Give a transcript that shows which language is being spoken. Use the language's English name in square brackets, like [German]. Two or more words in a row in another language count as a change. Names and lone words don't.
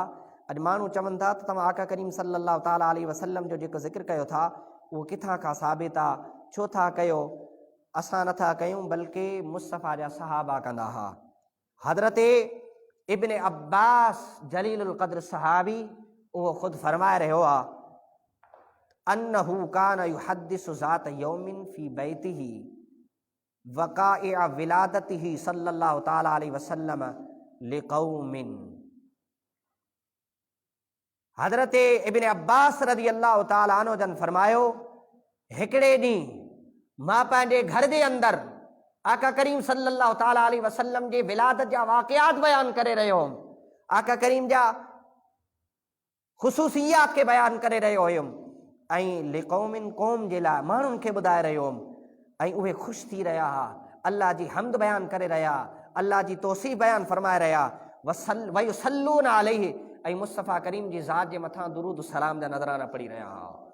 [Sindhi] अॼु माण्हू चवनि था त तव्हां आका करीम [Arabic] صلى الله تعالى عليه وسلم [Sindhi] जो जेको ज़िक्र कयो था उहो किथां खां साबित आहे, छो था कयो? असां नथा कयूं, बल्कि मुस्तफ़ा जा सहाबा कंदा हुआ। हज़रत इब्न अब्बास जलीलुल क़द्र सहाबी उहो ख़ुदि फरमाए रहियो आहे, [Arabic] أنه كان يحدث ذات يوم في بيته وقائع ولادته صلى الله تعالى عليه وسلم لقوم. [Sindhi] हज़रत इब्न अब्बास [Arabic] رضي الله تعالى عنه [Sindhi] जन फरमायो, हिकिड़े ॾींहुं मां पंहिंजे घर जे अंदरि आका करीम [Arabic] صلى الله تعالى عليه وسلم [Sindhi] जे विलादत जा वाक़ियात बयानु करे रहियो हुउमि, आका करीम जा ख़ुसूसियात खे बयानु करे रहियो हुयुमि, ऐं लिक़ौमिन क़ौम जे लाइ माण्हुनि खे ॿुधाए रहियो हुउमि, ऐं उहे ख़ुशि थी रहिया हुआ, अल्लाह जी हमद बयानु करे रहिया, अल्लाह जी तौसीफ़ बयानु फरमाए रहिया, [Arabic] ويصلون عليه, [Sindhi] ऐं मुस्तफ़ा करीम जी ज़ात जे मथां दुरूद सलाम जा नज़राना पढ़ी रहिया हुआ।